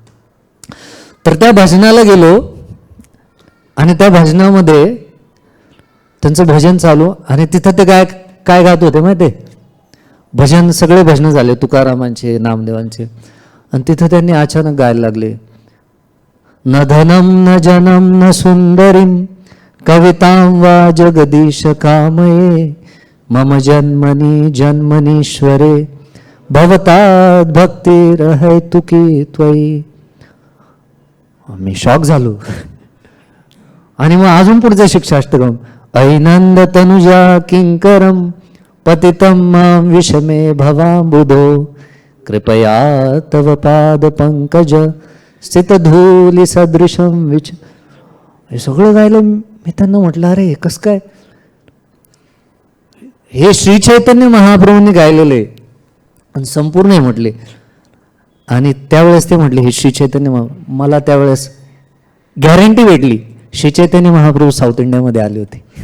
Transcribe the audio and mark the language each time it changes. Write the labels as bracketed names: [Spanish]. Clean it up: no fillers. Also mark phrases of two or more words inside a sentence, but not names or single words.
[Marathi] तर त्या भजनाला गेलो आणि त्या भजनामध्ये त्यांचं भजन चालू आणि तिथं ते काय गात होते माहिती आहे, भजन सगळे भजनं झाले तुकारामांचे, नामदेवांचे, आणि तिथं त्यांनी अचानक गायला लागले, [Sanskrit] न धनम न जनम न सुंदरीम कवितां वा जगदीश कामये मम जन्मनी जन्मनीश्वरे भवतात भक्ती हेतुकी त्वयी. [Marathi] मी शॉक झालो. आणि मग अजून पुढचं शिक्षाष्टकम, [Sanskrit] ऐनंद तनुजा किंकरम पतितं मां विषमे भवांबुधो कृपया तव पाद पंकज स्थित धूली सदृशम विच. [Marathi] हे सगळं गायलं. मी त्यांना म्हटलं अरे कसं काय, हे श्री चैतन्य महाप्रभूंनी गायलेले आणि संपूर्ण हे म्हटले. आणि त्यावेळेस ते म्हटले हे श्री चैतन्य मला त्यावेळेस गॅरंटी भेटली, श्री चैतन्य महाप्रभू साऊथ इंडियामध्ये आले होते.